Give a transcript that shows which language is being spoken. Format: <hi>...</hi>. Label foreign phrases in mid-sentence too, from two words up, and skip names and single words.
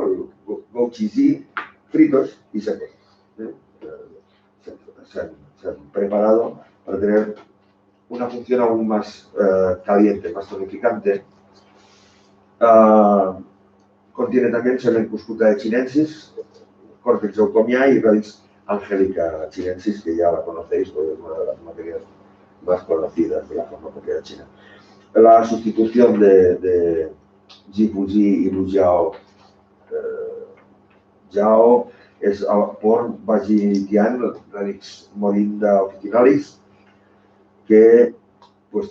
<es>El Goji fritos y secos. Se han preparado para tener una función aún más caliente, más tonificante. Contiene también Semen cuscuta chinensis, Cortex eucomiae y Raíz angelica chinensis, que ya la conocéis, porque es una de las materias más conocidas de la farmacopea china. La sustitución de Jifuji y Lu Jiao es por Vagitian, Radix morinda officinalis, que pues</es>